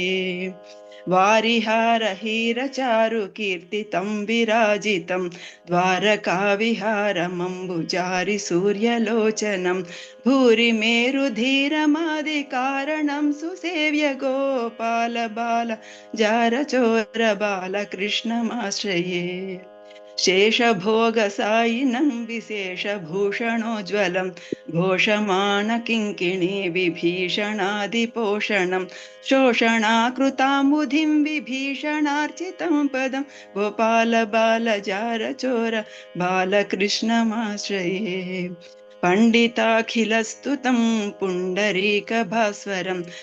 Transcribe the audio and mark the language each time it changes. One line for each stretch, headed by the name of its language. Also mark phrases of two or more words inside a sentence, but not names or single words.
Sanskrit: వారిహార హీర చారు కీర్తితం విరాజితం ద్వారకా విహారమంబుజారి సూర్యలోచనం భూరి మేరు ధీరమాది కారణం సుసేవ్య గోపాల బాల జారచోర బాల కృష్ణమాశ్రయే. शेषभोगसायिनं विशेषभूषणोज्ज्वलं घोषमाणकिङ्किणी विभीषणादिपोषणं शोषणाकृताम्बुधिं विभीषणार्चितं पदं गोपालबालजारचोर बालकृष्णमाश्रये पण्डिताखिलस्तुतं पुण्डरीकभास्वरं